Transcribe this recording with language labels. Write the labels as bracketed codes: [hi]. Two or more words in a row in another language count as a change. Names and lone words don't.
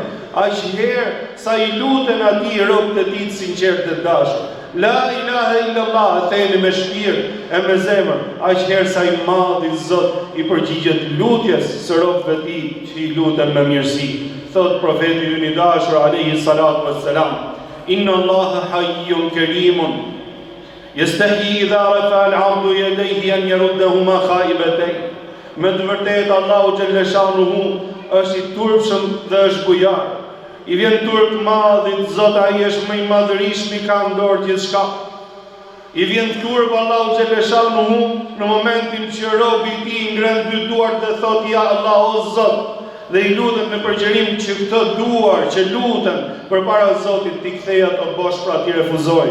[sq] Aq herë sa I luten atij robët e Tij të sinqertë dhe dashur. [ar] لا إله إلا الله, [sq] e themi me shpirt e me zemër. Aq herë sa I madhi Zot I përgjigjet lutjes së robëve të Tij që I luten me mirësi. Thot profeti ynë I dashur [ar] عليه الصلاة والسلام إن الله حيي كريم يستحيي إذا رفع العبد يديه أن يردهما خائبتين. [sq] Me të vërtetë Allahu xhaleshanuhu është I turpshëm dhe është bujar. I vjen turp madhit, Zot ai është më I madhërisht, I ka në dorë gjithçka. I vjen turp Allahu xhaleshanuhu në momentin që robi i tij ngren dy duart dhe thot ja Allah o Zot, dhe i lutet me përgjërim që këto duar që luten përpara Zotit t'i kthej ato bosh pra t'i refuzoj.